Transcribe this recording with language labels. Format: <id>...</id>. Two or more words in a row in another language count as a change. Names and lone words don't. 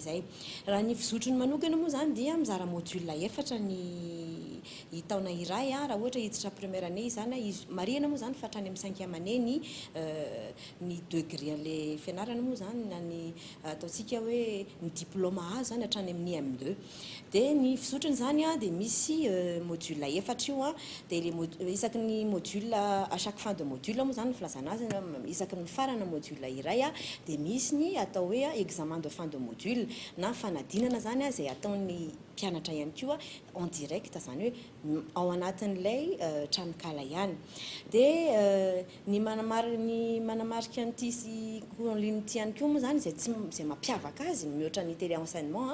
<mg>Raha ny fizotrony manokana moa zany dia mizara module efatra ny taona iray raha ohatra hiditra</mg> <fr>première année</fr> <mg>izany izy marihana moa zany fa hatrany amin'ny</mg> <fr>5e année</fr> <mg>ny degré an'le fianarana moa zany na ny ataontsika hoe ny diplôme azo zany hatrany amin'ny M2 dia ny fizotrany zany dia misy module efatra io dia isaky ny module</mg> <fr>à chaque fin de module</fr> <mg>moa zany filazana azy isaky ny farana module iray dia misy ny atao hoe</mg> <fr>examen de fin de module</fr> <mg>na fanadinana zany zay ataon'ny mpianatra ihany koa</mg> <fr>en direct</fr> <mg>zany hoe ao anatin'ilay tranokala ihany dia ny manamarika an'ity sy</mg> <fr>cours en ligne</fr> <mg>ity ihany koa moa zany zay mampiavaka azy mihoatra ny télé-enseignement</mg>